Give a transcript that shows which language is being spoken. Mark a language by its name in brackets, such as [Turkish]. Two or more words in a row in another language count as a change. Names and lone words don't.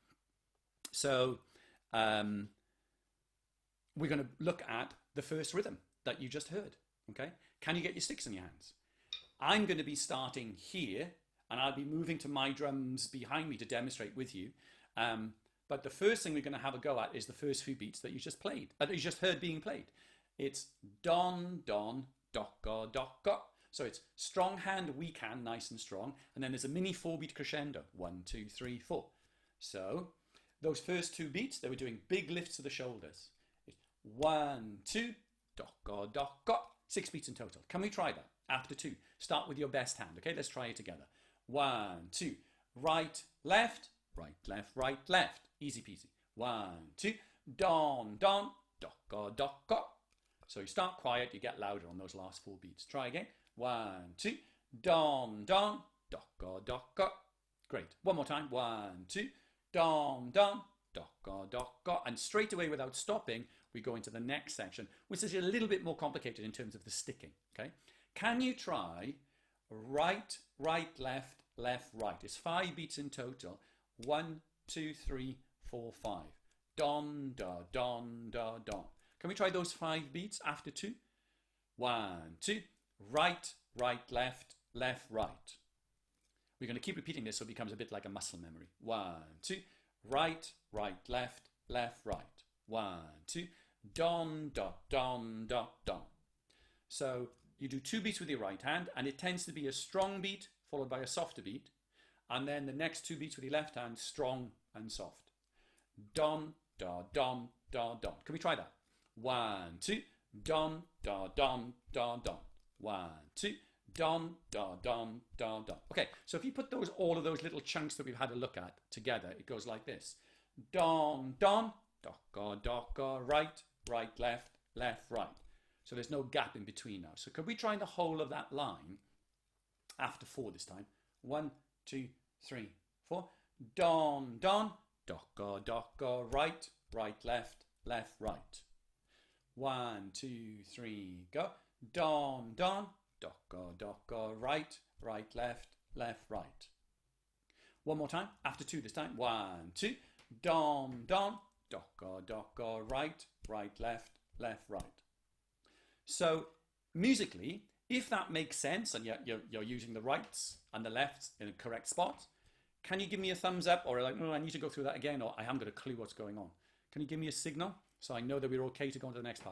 [English] So we're going to look at the first rhythm that you just heard. Okay, can you get your sticks in your hands? I'm going to be starting here, and I'll be moving to my drums behind me to demonstrate with you. But the first thing we're going to have a go at is the first few beats that you just played, that you just heard being played. It's don, don, docka, docka. So it's strong hand, weak hand, nice and strong. And then there's a mini 4-beat crescendo. 1, 2, 3, 4. So those first 2 beats, they were doing big lifts of the shoulders. It's 1, 2, docka, docka. 6 beats in total. Can we try that? After 2. Start with your best hand. Okay, let's try it together. 1, 2. Right, left, right, left, right, left. Easy peasy. 1, 2. Don, don, docka, docka. So you start quiet, you get louder on those last 4 beats. Try again. 1, 2. Don, don, docka, docka. Great. One more time. 1, 2. Don, don, docka, docka. And straight away, without stopping, we go into the next section, which is a little bit more complicated in terms of the sticking. Okay. Can you try right, right, left, left, right? It's 5 beats in total. 1, 2, 3, 4, 5. Don, da, don, da, don. Can we try those 5 beats after 2? 1, 2. Right, right, left, left, right. We're going to keep repeating this so it becomes a bit like a muscle memory. 1, 2. Right, right, left, left, right. 1, 2. Don, da, don, da, don. So you do 2 beats with your right hand, and it tends to be a strong beat followed by a softer beat. And then the next 2 beats with your left hand, strong and soft. Don, da, don, da, don. Can we try that? 1, 2. Don, da, don, da, don. 1, 2. Don, da, don, da, don. Okay, so if you put all of those little chunks that we've had a look at together, it goes like this. Don, don, docka, docka, right, right, left, left, right. So there's no gap in between now. So could we try the whole of that line after 4 this time? 1, 2, 3, 4. Don, don, docka, docka, right, right, left, left, right. 1, 2, 3, go. Don, don, docka, docka, right, right, left, left, right. One more time, after 2 this time. 1, 2. Don, don, docka, docka, right, right, left, left, right. So musically, if that makes sense and you're using the rights and the lefts in a correct spot, can you give me a thumbs up, or like, no, I need to go through that again, or I haven't got a clue what's going on? Can you give me a signal so I know that we're okay to go on to the next part?